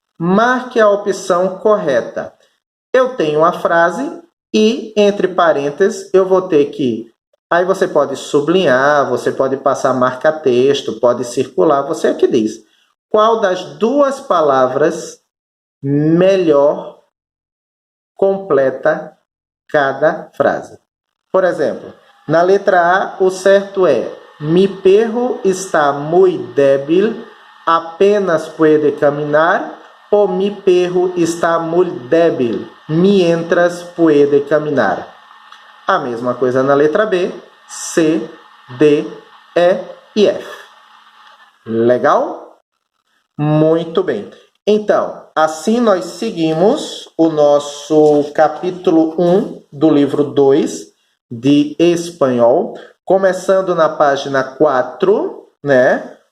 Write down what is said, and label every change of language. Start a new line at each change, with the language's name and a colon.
Portuguese: Marque a opção correta. Eu tenho uma frase e, entre parênteses, eu vou ter que... Aí você pode sublinhar, você pode passar marca-texto, pode circular, você é que diz. Qual das duas palavras melhor completa cada frase? Por exemplo, na letra A, o certo é
Spanish: mi perro está muy débil, apenas puede caminar, ou mi perro está muy débil, mientras puede caminar.
Portuguese: A mesma coisa na letra B, C, D, E e F. Legal? Muito bem. Então, assim nós seguimos o nosso capítulo 1 do livro 2 de espanhol, começando na página 4, né?